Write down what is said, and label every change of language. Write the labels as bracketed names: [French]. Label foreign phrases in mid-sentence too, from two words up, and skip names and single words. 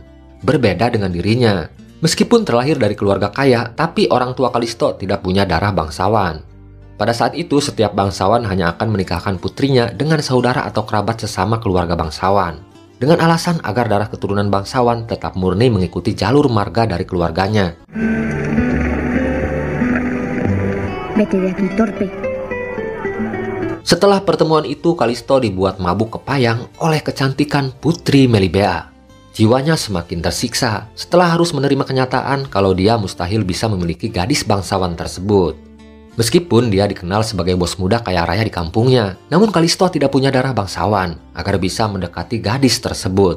[Indonesian] Berbeda dengan dirinya. Meskipun terlahir dari keluarga kaya, tapi orang tua Calisto tidak punya darah bangsawan. Pada saat itu, setiap bangsawan hanya akan menikahkan putrinya dengan saudara atau kerabat sesama keluarga bangsawan, dengan alasan agar darah keturunan bangsawan tetap murni mengikuti jalur marga dari keluarganya. [Spanish] Vete de aquí, torpe. [Indonesian] Setelah pertemuan itu, Calisto dibuat mabuk kepayang oleh kecantikan Putri Melibea. Jiwanya semakin tersiksa setelah harus menerima kenyataan kalau dia mustahil bisa memiliki gadis bangsawan tersebut. Meskipun dia dikenal sebagai bos muda kaya raya di kampungnya, namun Calisto tidak punya darah bangsawan agar bisa mendekati gadis tersebut.